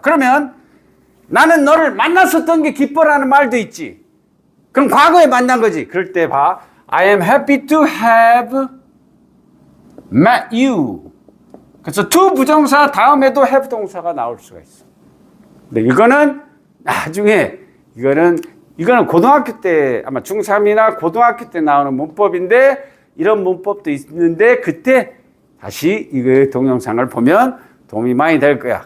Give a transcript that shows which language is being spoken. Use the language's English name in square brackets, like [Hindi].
[Korean] 그러면 나는 너를 만났었던 게 기뻐라는 말도 있지. 그럼 과거에 만난 거지. 그럴 때 봐. [English] I am happy to have met you. [Korean] 그래서 to 부정사 다음에도 have 동사가 나올 수가 있어. 근데 이거는 나중에 이거는 고등학교 때 아마 중3이나 고등학교 때 나오는 문법인데 이런 문법도 있는데 그때 다시 이거 동영상을 보면 도움이 많이 될 거야.